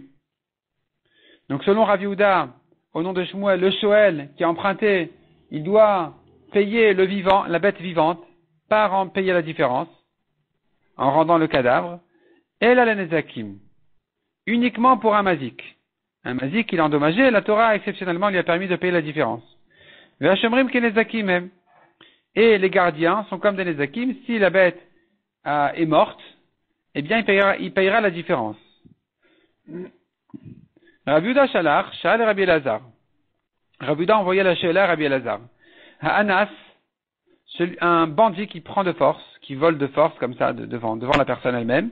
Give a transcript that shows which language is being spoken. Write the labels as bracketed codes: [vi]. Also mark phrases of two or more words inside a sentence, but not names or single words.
[fr] Donc selon Rav Yehuda, au nom de Shmuel, le Shoel qui a emprunté, il doit payer le vivant, la bête vivante, pas en payer la différence, en rendant le cadavre. Et la Nezakim, uniquement pour un mazik. Un mazik qu'il a endommagé, la Torah exceptionnellement lui a permis de payer la différence. [he] והשומרים כנזקים même. [fr] Et les gardiens sont comme des Nezakim, si la bête est morte, eh bien il payera la différence. [he] רב יהודה שלח, שאל רבי אלעזר. [fr] Rav Yehuda envoya la Sheila à Rabbi Elazar. Ha'anas, un bandit qui prend de force, qui vole de force comme ça devant la personne elle-même.